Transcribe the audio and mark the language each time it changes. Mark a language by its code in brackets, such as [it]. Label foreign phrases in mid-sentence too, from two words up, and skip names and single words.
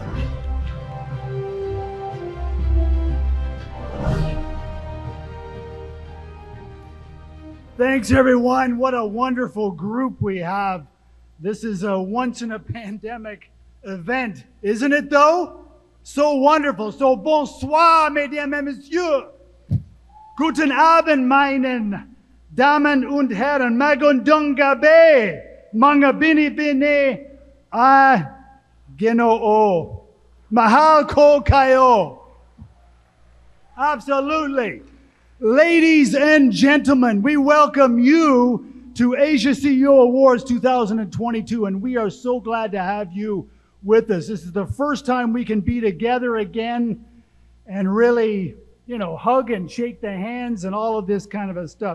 [en] Thanks, everyone. What a wonderful group we have. This is a once-in-a-pandemic event, isn't it, though? So wonderful. So bonsoir, [fr] mesdames et messieurs. [de] Guten Abend, meinen Damen und Herren. [tl] Magandang gabi. Mga binibini a Ginoo. Mahal ko kayo. [en] Absolutely. Ladies and gentlemen, we welcome you to Asia CEO Awards 2022, and we are so glad to have you with us. This is the first time we can be together again and really, hug and shake the hands and all of this kind of stuff.